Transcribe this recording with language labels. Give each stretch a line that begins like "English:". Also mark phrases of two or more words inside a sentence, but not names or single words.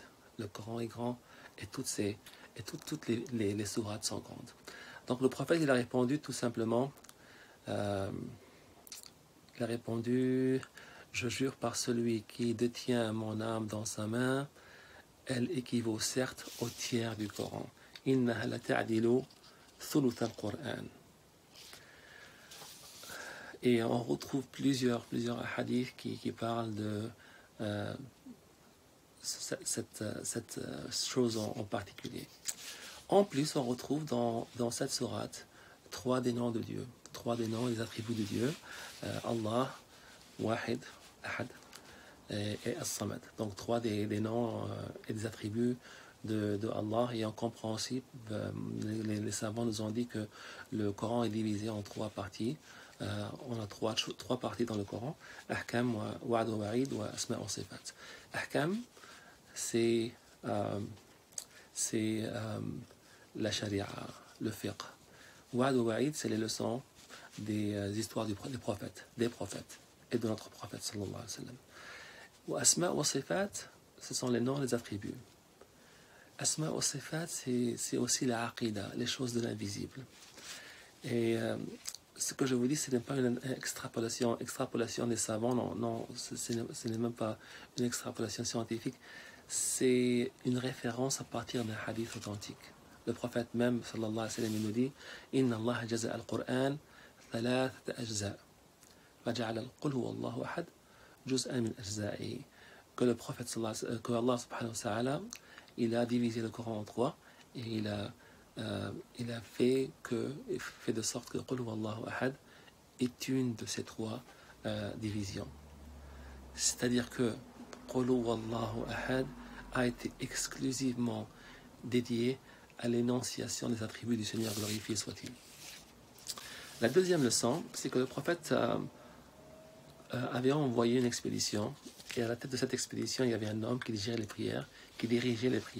French: Le Coran est grand et toutes les sourates sont grandes. Donc le prophète, il a répondu tout simplement, il a répondu: je jure par celui qui détient mon âme dans sa main, elle équivaut certes au tiers du Coran.
Arabic: إنها لتعدل ثلث القرآن.
French: Et on retrouve plusieurs hadiths qui parlent de cette chose en particulier. En plus, on retrouve dans cette sourate 3 des noms de Dieu, 3 des noms et des attributs de Dieu. Allah, Wahid, Ahad et As-Samad. Donc 3 des noms et des attributs de Allah. Et on comprend aussi, les savants nous ont dit que le Coran est divisé en trois parties. On a trois parties dans le Coran:
Arabic: أحكام، وعد ووعيد، وأسماء وصفات.
French: Ahkam, c'est la sharia, le fiqh.
Arabic: وعد ووعيد,
French: c'est les leçons des histoires des prophètes et de notre prophète
Arabic: صلى الله عليه وسلم. وأسماء وصفات,
French: ce sont les noms, les attributs.
Arabic: أسماء وصفات,
French: c'est aussi la aqidah, les choses de l'invisible. Et ce que je vous dis, ce n'est pas une extrapolation des savants, non, ce n'est même pas une extrapolation scientifique, c'est une référence à partir d'un hadith authentique. Le prophète même,
Arabic: صلى الله عليه وسلم,
French: il nous dit:
Arabic: إن الله جزأ القرآن ثلاثة أجزاء فجعل قل هو الله أحد جزءا من أجزائه.
French: Que le prophète, que Allah
Arabic: سبحانه وتعالى,
French: il a divisé le Coran en trois, et il a fait de sorte que Qul huwa Allahu ahad est une de ces trois divisions. C'est-à-dire que Qul huwa Allahu ahad a été exclusivement dédié à l'énonciation des attributs du Seigneur, glorifié soit-il. La deuxième leçon, c'est que le prophète avait envoyé une expédition, et à la tête de cette expédition, il y avait un homme qui dirigeait les prières.